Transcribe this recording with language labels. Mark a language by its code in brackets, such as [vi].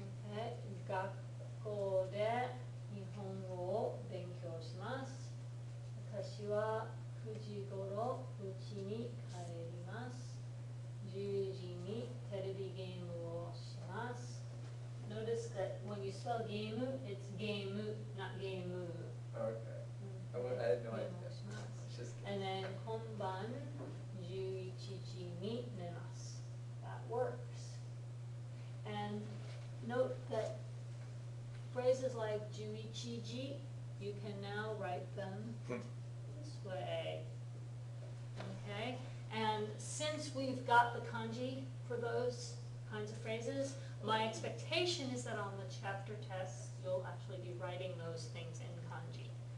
[en] Okay. [ja] 学校で日本語を勉強します。私は9時ごろ家に帰ります。 10時にテレビゲームをします。 [en] Notice that when you spell game, it's game, not game. Okay. I had no idea. It's just And then [ja] 今晩11時に寝ます。 [en] That works. And note that phrases like 11時, you can now write them this way. Okay? And since we've got the kanji for those kinds of phrases, my expectation is that on the chapter tests, you'll actually be writing those things in kanji.